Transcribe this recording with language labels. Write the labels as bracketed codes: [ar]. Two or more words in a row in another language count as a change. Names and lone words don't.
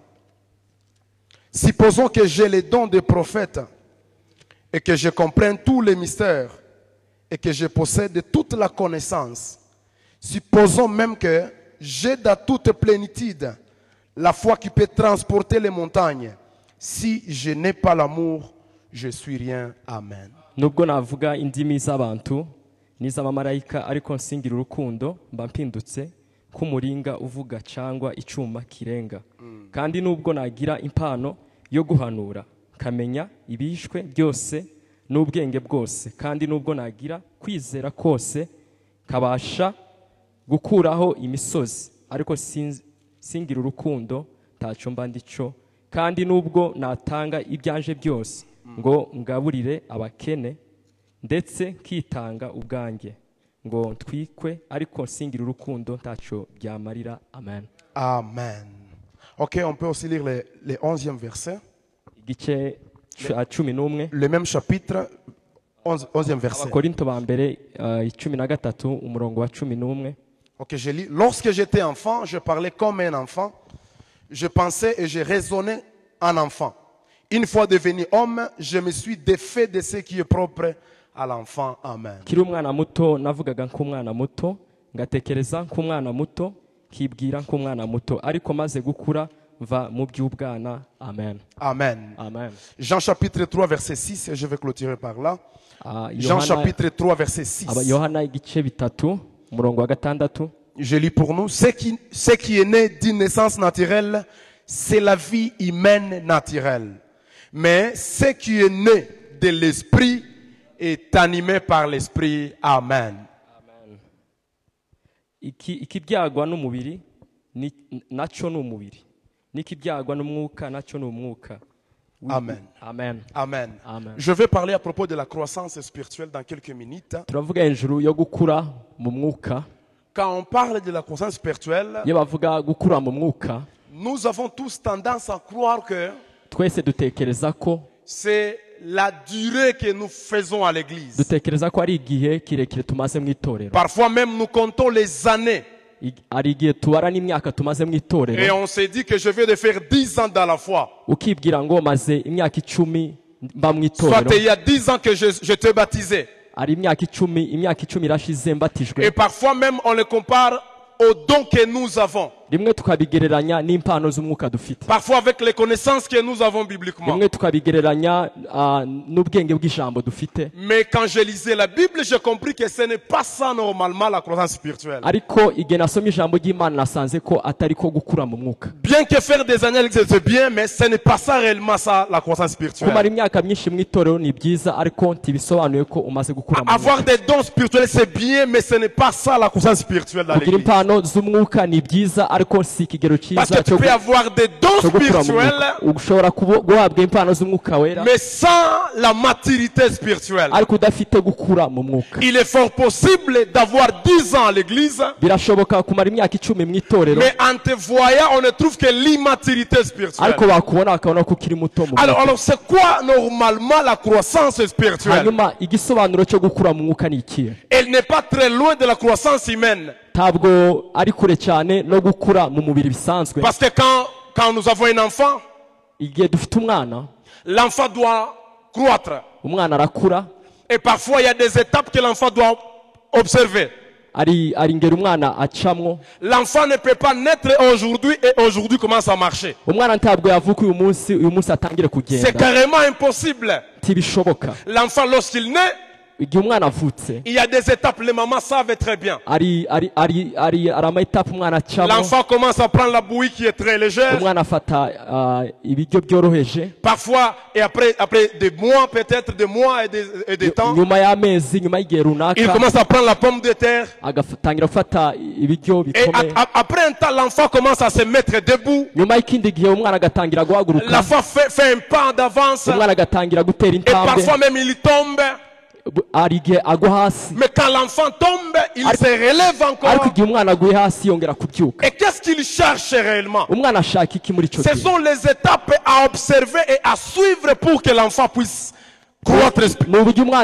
[fr] Supposons que j'ai les dons de prophète et que je comprenne tous les mystères et que je possède toute la connaissance. Supposons même que j'ai dans toute plénitude la foi qui peut transporter les montagnes. Si je n'ai pas l'amour, je suis rien. Amen. [rw] Nubwo navuga indimi z'abantu n'iz'abamarayika ariko nsingira urukundo mba mpindutse k'umuringa uvuga cyangwa icuma kirenga. Kandi nubwo nagira impano yo guhanura kamenya ibishwe byose n'ubwenge bwose, kandi nubwo nagira kwizera kose kabasha gukuraho imisozi, ariko singira urukundo ntacyo mba ndico. Kandi nubwo natanga ibyanje byose ngo ngaburire abakene ndetse kitanga ubwanjye ngo ntwikwe, ariko singira urukundo ntacyo byamarira. Amen. Amen. [fr] Ok, on peut aussi lire les 11e verset. [rw] Igice 11. [fr] Le même chapitre, 11e verset. [rw] Abakorinto ba mbere 13 umurongo wa 11. [fr] Ok, je lis. Lorsque j'étais enfant, je parlais comme un enfant. Je pensais et je raisonnais en enfant. Une fois devenu homme, je me suis défait de ce qui est propre à l'enfant. Amen. [rw] Kiri umwana muto navugaga nk'umwana muto, ngatekereza nk'umwana muto, kibwira nk'umwana muto, ariko maze gukura va mu by'ubwana. Amen. Amen. Amen. [fr] Jean chapitre 3 verset 6, et je vais clôturer par là. Jean chapitre 3 verset 6. [rw] Yohana igice 3 umurongo wa 6. [fr] Je lis pour nous. Ce qui est né d'une naissance naturelle, c'est la vie humaine naturelle. Mais ce qui est né de l'esprit est animé par l'esprit. Amen. Amen. [rw] Ikibyagwa n'umubiri nacyo ni umubiri, n'ikibyagwa n'umwuka nacyo ni umwuka. Amen. Amen. Amen. Amen. [fr] Je vais parler à propos de la croissance spirituelle dans quelques minutes. [rw] Turavuga hejuru yo gukura mu mwuka. [fr] Quand on parle de la croissance spirituelle, [rw] Iyo bavuga gukura mu mwuka, [fr] nous avons tous tendance à croire que [rw] twese dutekereza ko [fr] la durée que nous faisons à l'église. [rw] dutekereza ko ari igihe kirekire tumaze mu itorero. [fr] Parfois même nous comptons les années. [rw] Ari igihe tubara n'imyaka tumaze mu [fr] Et [rw] itorero, [fr] on se dit que je vais de faire 10 ans dans la foi. [rw] ukibwira ngo maze imyaka 10 mba mu [fr] Soit [rw] itorero. [fr] il y a 10 ans que je t'ai baptisé. [rw] Ari imyaka 10 irashize mbatijwe. [fr] Et parfois même on le compare aux dons que nous avons. [rw] Rimwe tukabigereranya n'impano z'umwuka dufite. [fr] Parfois avec les connaissances que nous avons bibliquement. [rw] Rimwe tukabigereranya n'ubwenge bw'ijambo dufite. [fr] Mais quand je lisais la Bible, j'ai compris que ce n'est pas ça normalement la croissance spirituelle. [rw] Ariko igihe nasomye ijambo ry'Imana nasanze ko atari ko gukura mu mwuka. [fr] Bien que faire des années c'est bien, mais ce n'est pas ça réellement ça la croissance [rw] Kumara [fr] spirituelle. [rw] imyaka myinshi mu itorero ni byiza, ariko ntibisobanuye ko umaze gukura mu mwuka. [fr] Avoir des dons spirituels c'est bien, mais ce n'est pas ça la croissance spirituelle dans [rw] Kugira [fr] l'église. [rw] impano z'umwuka ni byiza, ariko si ikigero [fr] Parce [rw] cyiza [fr] que tu peux avoir des dons [rw] gukura mu [fr] spirituels, [rw] mwuka. Ushobora guhabwa impano z'umwuka wera, [fr] mais sans la maturité spirituelle. [rw] ariko udafite gukura mu mwuka. [fr] Il est fort possible d'avoir 10 ans à l'église, [rw] Birashoboka kumara imyaka 10 mu itorero, [fr] mais en te voyant, on ne trouve que l'immaturité spirituelle. [rw] ariko bakubona bakabona ko ukiri muto mu mwuka. [fr] Alors c'est quoi normalement la croissance spirituelle? [rw] Hanyuma igisobanuro cyo gukura mu mwuka ni ikihe? [fr] Elle n'est pas très loin de la croissance humaine. [rw] Ntabwo ari kure cyane no gukura mu mubiri bisanzwe. [fr] Parce que quand nous avons un enfant, [rw] Igihe dufite umwana, [fr] l'enfant doit croître. [rw] umwana arakura, [fr] Et parfois, il y a des étapes que l'enfant doit observer. [rw] ari ingero umwana acamwo. [fr] L'enfant ne peut pas naître aujourd'hui et aujourd'hui commence à marcher. [rw] Umwana ntabwo yavuka uyu munsi atangire [fr] C'est [rw] kugenda. [fr] carrément impossible. [rw] Ntibishoboka. [fr] L'enfant, lorsqu'il naît, [rw] igihe umwana avutse [fr] il y a des étapes, les mamans savent très bien. [rw] ari ama-etape umwana acamo. [fr] L'enfant commence à prendre la bouillie qui est très légère. [rw] Umwana afata ibiryo byoroheje. [fr] Parfois, et après des mois, peut-être des mois et des temps, [rw] nyuma y'amezi, nyuma y'igihe runaka, [fr] il commence à prendre la pomme de terre. [rw] agatangira gufata ibiryo [fr] Et [rw] bikomeye. [fr] après un temps, l'enfant commence à se mettre debout. [rw] Nyuma y'ikindi gihe umwana agatangira guhaguruka. [fr] L'enfant fait un pas d'avance. [rw] Umwana agatangira gutera [fr] Et [rw] intambwe. [fr] parfois même il tombe. [rw] hari igihe agwa hasi. [fr] Mais quand l'enfant tombe, il se relève [rw] ariko [fr] encore. [rw] igihe umwana aguye hasi yongera kubyuka. [fr] Et qu'est-ce qu'il cherche réellement? [rw] Umwana ashaka iki muri icyo [fr] Ce [rw] gihe? [fr] sont les étapes à observer et à suivre pour que l'enfant puisse croître [rw] mu buryo umwana